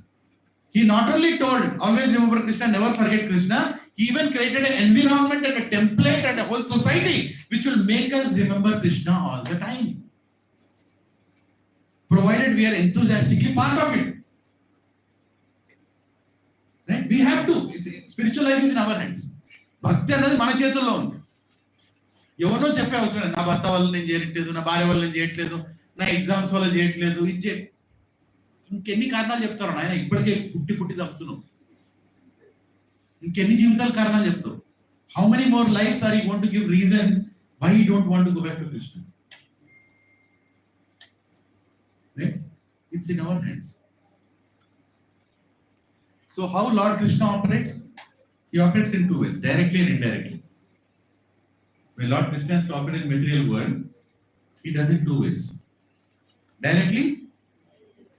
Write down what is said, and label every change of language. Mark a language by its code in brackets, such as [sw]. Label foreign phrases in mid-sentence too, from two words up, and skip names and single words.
[en] He not only told, always remember Krishna, never forget Krishna, he even created an environment and a template and a whole society which will make us remember Krishna all the time. Provided we are enthusiastically part of it. Right? We have to. Spiritual life is in our hands. [te] భక్తి అనేది మన చేతులో ఉంది. ఎవరో చెప్పే అవసరం లేదు. నా భర్త వల్ల నేను చేయట్లేదు, నా భార్య వల్ల నేను చేయట్లేదు, నా ఎగ్జామ్స్ వల్ల చేయట్లేదు, ఇంకెన్ని కారణాలు చెప్తారు నాయన? ఇప్పటికే పుట్టి చంపుతున్నావు. ఇంకెన్ని జీవితాల కారణాలు చెప్తావు? [en] How many more lives are you going to give reasons why you don't want to go back to Krishna? Right? It's in our hands. So how Lord Krishna operates? He operates in two ways, directly and indirectly. When Lord Krishna has to operate in the material world, he does it two ways.